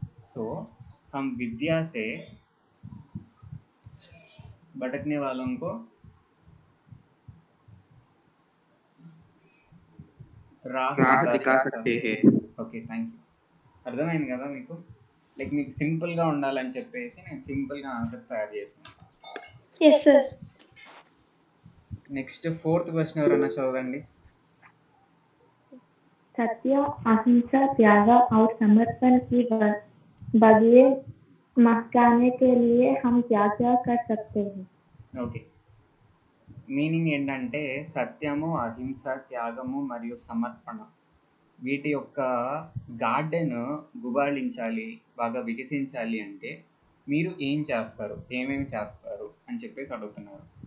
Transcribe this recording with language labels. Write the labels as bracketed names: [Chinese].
[Hindi] सो हम विद्या से भटकने वालों को राह दिखा सकते हैं. [Telugu] Okay, thank you. అర్థమైంది కదా మీకు? లైక్ మీకు సింపుల్గా ఉండాలని చెప్పేసి నేను సింపుల్గా ఆన్సర్స్ తయారు చేసాను. Yes sir. Next 4th question ఎవరైనా చదవండి. [Hindi] सत्य, अहिंसा, त्याग और समर्पण की बगिए मस्काने के लिए हम क्या क्या कर सकते हैं? [Telugu] ఓకే, మీనింగ్ ఏంటంటే సత్యము, అహింస, త్యాగము మరియు సమర్పణ వీటి యొక్క గార్డెన్ గుబాళించాలి, బాగా వికసించాలి అంటే మీరు ఏం చేస్తారు, ఏమేమి చేస్తారు అని చెప్పేసి అడుగుతున్నారు.